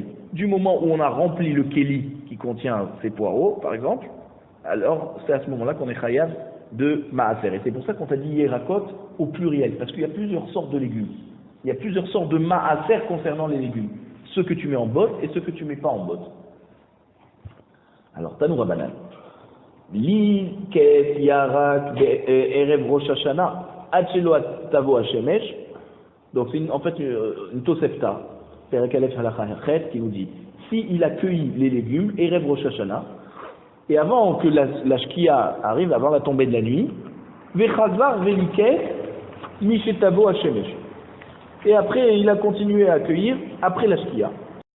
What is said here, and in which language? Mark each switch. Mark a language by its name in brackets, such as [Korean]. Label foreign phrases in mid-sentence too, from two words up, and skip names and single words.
[French] Du moment où on a rempli le Kéli qui contient ces poireaux, par exemple, alors c'est à ce moment-là qu'on est chayav de maaser. Et c'est pour ça qu'on t'a dit Yerakot au pluriel, parce qu'il y a plusieurs sortes de légumes. Il y a plusieurs sortes de maaser concernant les légumes. Ceux que tu mets en botte et ceux que tu ne mets pas en botte. [Hebrew] Alors, תנו רבנן. ליקט ירק ערב ראש השנה עד שלא תבא השמש. [French] Donc, c'est en fait une Tosefta, [Hebrew] פרק א הלכה ח, [French] qui nous dit si il a cueilli les légumes, erev Rosh Hashanah, et avant que la Shkia arrive, avant la tombée de la nuit, [Hebrew] וחזר וליקט משתבא השמש. [French] Et après, il a continué à accueillir après la Shkia.